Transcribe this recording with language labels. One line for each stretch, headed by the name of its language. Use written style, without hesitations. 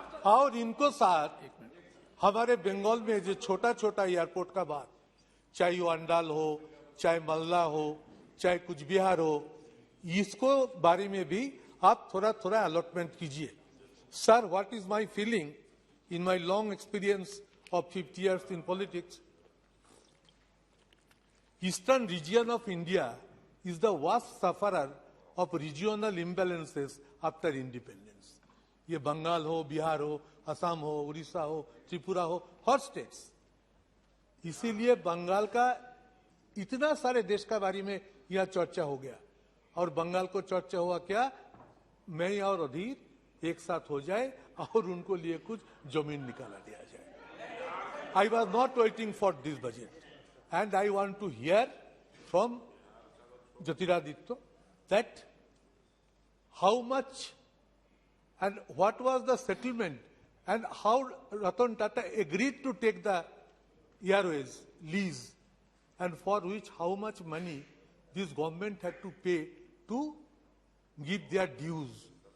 Hindi: और इनको साथ हमारे बंगाल में जो छोटा छोटा एयरपोर्ट का बात, चाहे वो अंडाल हो, चाहे मल्ला हो, चाहे कुछ बिहार हो, इसको बारे में भी आप थोड़ा थोड़ा अलॉटमेंट कीजिए।
English: Sir, what is my feeling in my long experience of 50 years in politics? Eastern region of India is the worst sufferer of regional imbalances after independence.
Hindi: ये बंगाल हो, बिहार हो, असम हो, उड़ीसा हो, त्रिपुरा हो, हर स्टेट्स। इसीलिए बंगाल का इतना सारे देश का बारे में यह चर्चा हो गया। और बंगाल को चर्चा हुआ क्या, मैं और अधीर एक साथ हो जाए और उनको लिए कुछ जमीन निकाला दिया जाए।
English: I was not waiting for this budget. And I want to hear from Jyotiraditya that how much and what was the settlement and how Ratan Tata agreed to take the airways lease and for which how much money this government had to pay to give their dues.